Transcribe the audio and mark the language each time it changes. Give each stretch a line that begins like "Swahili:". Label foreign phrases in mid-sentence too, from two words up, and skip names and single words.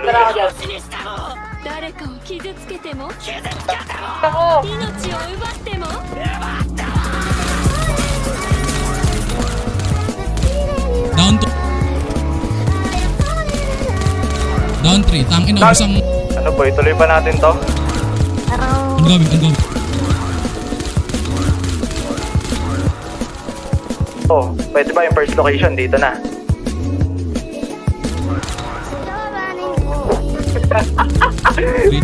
Filipino: ako dyan.
Japanese: 誰かを傷つけても
Filipino: Ako!
Japanese: 命を奪っても
English: Down to. Down 3.
Filipino: Tangin na isang. Ano boy, tuloy pa natin to? Ang gawin, ang gawin. Oh, pwede ba yung
English: first location
Filipino: dito na?
English: Freedom.